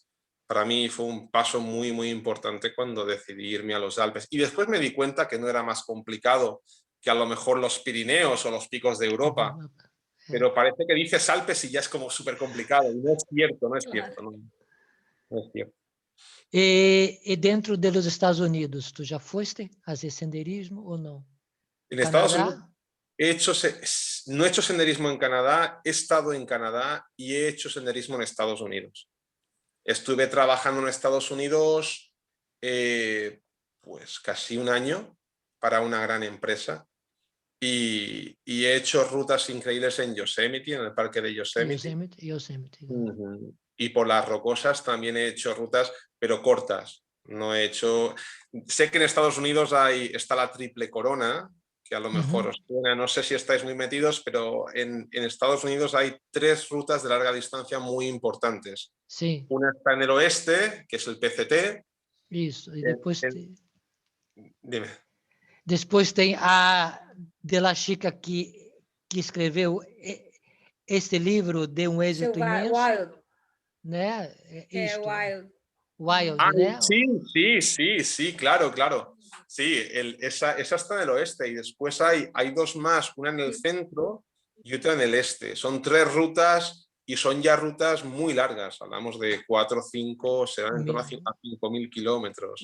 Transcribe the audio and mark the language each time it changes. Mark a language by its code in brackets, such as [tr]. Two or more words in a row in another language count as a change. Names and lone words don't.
[es] Para mí fue un paso muy importante cuando decidí irme a los Alpes. Y después me di cuenta que no era más complicado que a lo mejor los Pirineos o los picos de Europa. Pero parece que dices Alpes y ya es como súper complicado. Y no es cierto, no es cierto. No es cierto. [pt] E dentro dos Estados Unidos, tu já foste fazer senderismo ou não? [es] En Estados Canadá? Unidos no he hecho senderismo en Canadá, he estado en Canadá y he hecho senderismo en Estados Unidos. Estuve trabajando en Estados Unidos pues casi un año para una gran empresa y he hecho rutas increíbles en Yosemite, en el parque de Yosemite. Yosemite. Y por las rocosas también he hecho rutas, pero cortas. No he hecho... Sé que en Estados Unidos está la Triple Corona, que a lo mejor os suena, no sé si estáis muy metidos, pero en Estados Unidos hay 3 rutas de larga distancia muy importantes. [pt] Sim. [es] Una está en el oeste, que es el PCT. [pt] Isso. E depois [es] Dime. [pt] Depois tem a de La Chica que escreveu este livro de um êxito imenso. Wild. Né? Wild. Wild, né? [es] Sí, claro. Sí, esa está en el oeste y después hay 2 más, una en el centro y otra en el este. Son 3 rutas y son ya rutas muy largas. Hablamos de 4 o 5, serán en torno a 5.000 kilómetros.